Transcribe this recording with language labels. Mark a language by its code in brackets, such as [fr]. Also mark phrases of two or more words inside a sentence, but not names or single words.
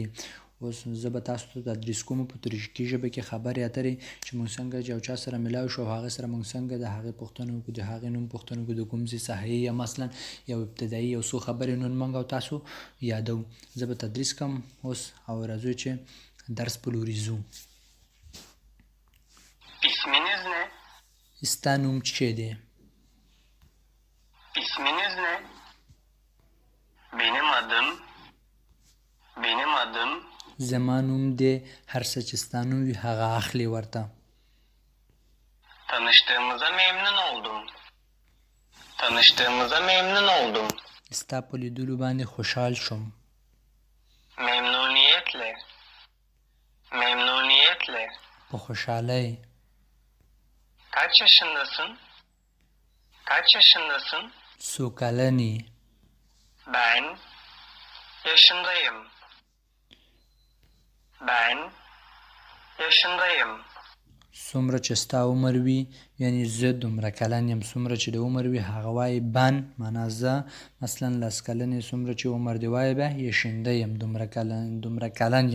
[ps] اوس زه به تاسو ته تدریس کوم په ترکی ژبه کې خبرې اترې چې موږ څنګه یو چا سره ملاو شو او هغې سره موږ څنګه د هغې پوښتنه وکړو، د هغې نوم پوښتنه وکړو، د کوم ځای څخه یې، یا مثلا یو ابتدایي یو څو خبرې نن موږ او تاسو یادو. زه به تدریس کوم اوس او راځو چې درس په لوري ځو. [tr] İsminiz ne? [ps] ستا نوم څه دی؟ [tr] İsminiz ne? Benim adım [ps] زما نوم دی. هر څه چې ستا نوم وي هغه اخلي ورته. [tr] Tanıştığımıza memnun oldum. [ps] ستا په لیدلو باندې خوشحال شوم. [tr] Memnuniyetle. [ps] په خوشحالۍ. [tr] Kaç yaşındasın? [ps] څو کلن یې؟ [tr] Ben yaşındayım. [ps] څومره چې ستا عمر وي، یعنی زه دومره کلن یم. څومره چې د عمر وي هغه وایي بن، معنا زه. مثلا لس کلن یې، څومره چې عمر دی وایي به [tr] yaşında yım, [ps] دومره کلن یم.